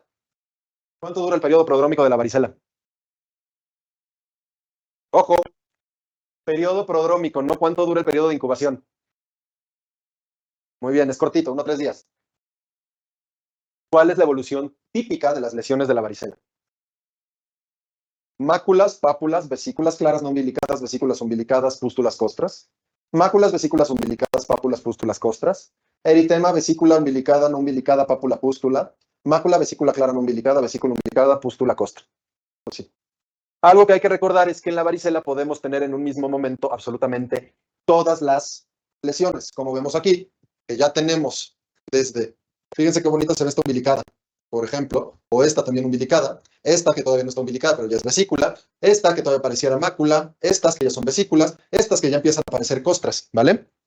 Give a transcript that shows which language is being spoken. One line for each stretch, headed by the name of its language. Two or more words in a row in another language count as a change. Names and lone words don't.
Spanish: ¿Cuánto dura el periodo prodrómico de la varicela? Ojo, periodo prodrómico, no cuánto dura el periodo de incubación. Muy bien, es cortito, 1 a 3 días. ¿Cuál es la evolución típica de las lesiones de la varicela? Máculas, pápulas, vesículas claras no umbilicadas, vesículas umbilicadas, pústulas costras. Máculas, vesículas umbilicadas, pápulas, pústulas costras. Eritema, vesícula umbilicada, no umbilicada, pápula, pústula. Mácula, vesícula clara no umbilicada, vesícula umbilicada, pústula costra. Pues sí. Algo que hay que recordar es que en la varicela podemos tener en un mismo momento absolutamente todas las lesiones, como vemos aquí, que ya tenemos fíjense qué bonita se ve esta umbilicada, por ejemplo, o esta también umbilicada, esta que todavía no está umbilicada, pero ya es vesícula, esta que todavía pareciera mácula, estas que ya son vesículas, estas que ya empiezan a parecer costras, ¿vale?